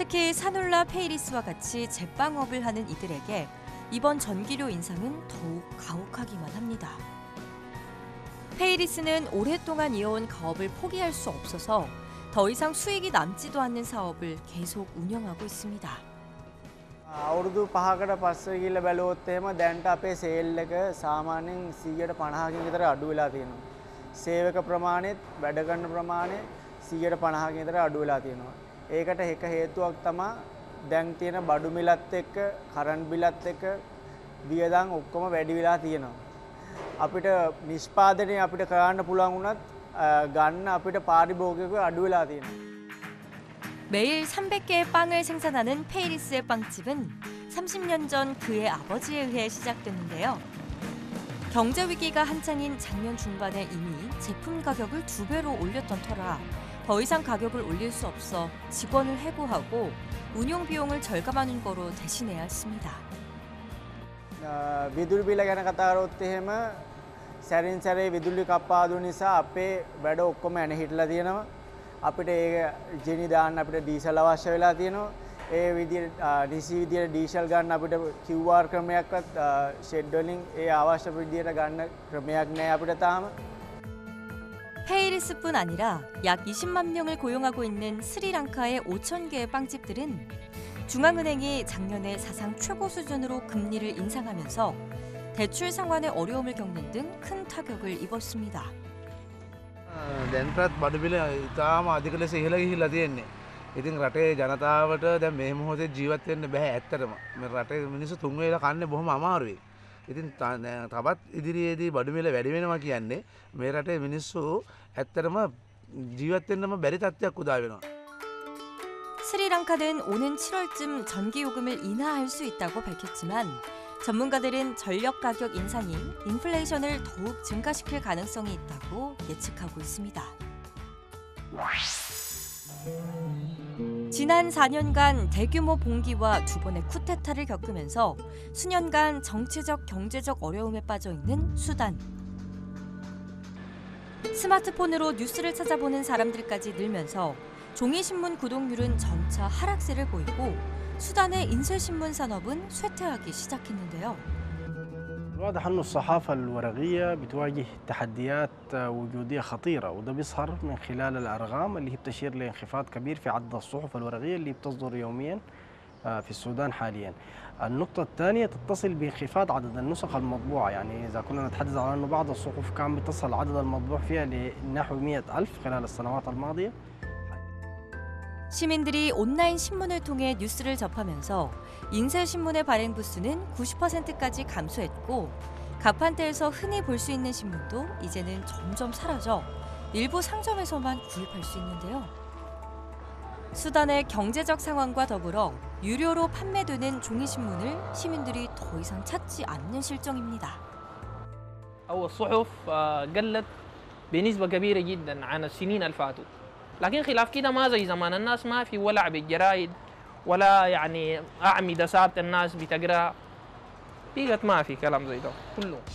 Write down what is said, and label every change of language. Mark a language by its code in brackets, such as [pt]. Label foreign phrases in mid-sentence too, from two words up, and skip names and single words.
[ko] 특히 사놀라 페이리스와 같이 제빵업을 하는 이들에게 이번 전기료 인상은 더욱 가혹하기만 합니다. 페이리스는 오랫동안 이어온 가업을 포기할 수 없어서 더 이상 수익이 남지도 않는 사업을 계속 운영하고 있습니다. [si] අවුරුදු 5කට පස්සේ ගිහිල්ලා බැලුවොත් එහෙම දැන්ට අපේ සේල් එක සාමාන්‍යයෙන් 150කින් විතර අඩු වෙලා තියෙනවා. සේවක ප්‍රමාණයත් වැඩ කරන ප්‍රමාණය 150කින් විතර අඩු වෙලා තියෙනවා. ඒකට එක හේතුවක් තමයි දැන් තියෙන බඩු මිලත් එක්ක කරන්ට් බිලත් එක්ක වියදම් ඔක්කොම වැඩි වෙලා තියෙනවා. අපිට නිෂ්පාදනය අපිට කරන්න පුළුවන් වුණත් ගන්න අපිට පාරිභෝගිකව අඩු වෙලා තියෙනවා. [ko] 매일 300개의 빵을 생산하는 페이리스의 빵집은 30년 전 그의 아버지에 의해 시작됐는데요. 경제 위기가 한창인 작년 중반에 이미 제품 가격을 2배로 올렸던 터라 더 이상 가격을 올릴 수 없어 직원을 해고하고 운용 비용을 절감하는 거로 대신해야 했습니다. [si] විදුලි බිල ගැන කතා කරොත් එහෙම සැරින් සැරේ විදුලි කප්පාදු නිසා අපේ වැඩ ඔක්කොම ඇන හිටලා තියෙනවා. අපිට ඒ ජෙනි දාන්න අපිට ඩීසල් අවශ්‍ය වෙලා තියෙනවා. ඒ විදිහට DC විදිහට ඩීසල් ගන්න අපිට QR ක්‍රමයක්වත් ෂෙඩ් වලින් ඒ අවශ්‍ය විදිහට ගන්න ක්‍රමයක් නැහැ අපිට තාම. [ko] 페이리스뿐 아니라 약 20만 명을 고용하고 있는 스리랑카의 5천 개의 빵집들은 중앙은행이 작년에 사상 최고 수준으로 금리를 인상하면서 대출 상환의 어려움을 겪는 등 큰 타격을 입었습니다. [si] දැන්ටත් බඩු බිල ඉතාම අධික ලෙස ඉහළ ගිහිල්ලා තියෙන්නේ. ඉතින් රටේ ජනතාවට දැන් මේ මොහොතේ ජීවත් වෙන්න බෑ ඇත්තටම. මේ රටේ මිනිස්සු තුන් වේල කන්නේ බොහොම අමාරුයි. ඉතින් තවත් ඉදිරියේදී බඩු මිල වැඩි වෙනවා කියන්නේ මේ රටේ මිනිස්සු ඇත්තටම ජීවත් වෙන්නම බැරි තත්ත්වයක් උදා වෙනවා. [ko] 스리랑카는 오는 7월쯤 전기 요금을 인하할 수 있다고 밝혔지만 전문가들은 전력 가격 인상이 인플레이션을 더욱 증가시킬 가능성이 있다고 예측하고 있습니다. 지난 4년간 대규모 봉기와 2번의 쿠데타를 겪으면서 수년간 정치적, 경제적 어려움에 빠져 있는 수단. 스마트폰으로 뉴스를 찾아보는 사람들까지 늘면서 종이신문 구독률은 점차 하락세를 보이고 수단의 인쇄신문 산업은 쇠퇴하기 시작했는데요. [ar] واضح أن الصحافة الورقية بتواجه تحديات وجودية خطيرة وده بيظهر من خلال الأرقام اللي هي بتشير لانخفاض كبير في عدد الصحف الورقية اللي بتصدر يوميا في السودان حاليا. النقطة الثانية تتصل بانخفاض عدد النسخ المطبوعة، يعني إذا كنا نتحدث عن أنه بعض الصحف كان بتصل عدد المطبوع فيها لنحو 100,000 خلال السنوات الماضية. [ko] 시민들이 온라인 신문을 통해 뉴스를 접하면서 인쇄 신문의 발행 부수는 90%까지 감소했고 가판대에서 흔히 볼 수 있는 신문도 이제는 점점 사라져 일부 상점에서만 구입할 수 있는데요. 수단의 경제적 상황과 더불어 유료로 판매되는 종이 신문을 시민들이 더 이상 찾지 않는 실정입니다. [ar] الصحف قلت بنسبة كبيرة جدا عن السنين اللي فاتوا. لكن خلاف كده ما زي زمان، الناس ما في ولع بالجرايد ولا يعني أعمدة ثابتة الناس بتقرأ. بقت ما في كلام زي ده كله.